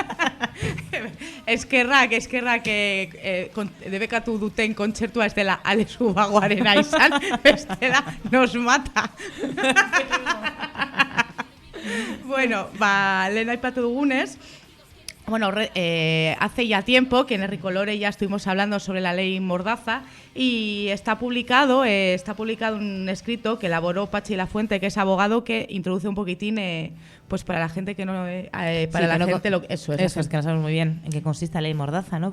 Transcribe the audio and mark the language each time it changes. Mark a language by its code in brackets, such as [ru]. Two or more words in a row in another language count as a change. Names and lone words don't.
[eu] Eskerrak debekatu duten kontzertua ez dela Alex Ubagoarena izan, bestela [es] nos mata. [eu] Bueno, lehen aipatu dugunez, bueno, [es] hace ya tiempo que en el Ricolore ya estuvimos hablando sobre la ley Mordaza y está publicado un escrito que elaboró Patxi Lafuente, que es abogado, que introduce un poquitín pues para la gente que no eso es que no sabemos muy bien en qué consiste la ley Mordaza, ¿no?